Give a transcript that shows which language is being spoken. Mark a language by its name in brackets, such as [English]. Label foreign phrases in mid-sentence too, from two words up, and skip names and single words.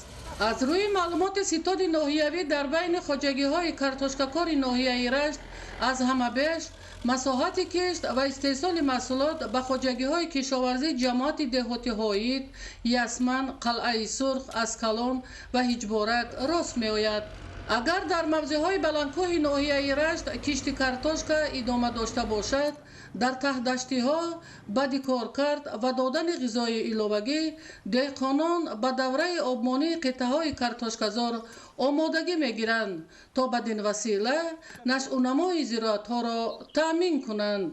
[Tajik] аз рӯи маълумоти ситоди ноҳиявӣ дар байни хоҷагиҳои картошкакори ноҳияи Рашт аз ҳама беш масоҳати кишт ва истеҳсоли маҳсулот ба хоҷагиҳои кишоварзӣ ҷамоати деҳоти Ҳоид, Ясман, Қалъаи Сурх, Аскалон ва Ҳиҷборак рост меояд. [Persian] اگر در موضع‌های بلندکوه ناحیه رشت کشت کارتوشکا ادامه داشته باشد، در ته‌دشتی‌ها بدی کار کرد و دادن غذای علاوگی، دهقانان به دوره آبمانی قطعه‌های کارتوشکازار آمادگی می‌گیرند تا بدین وسیله نشأونمای زراعت‌ها را تأمین کنند.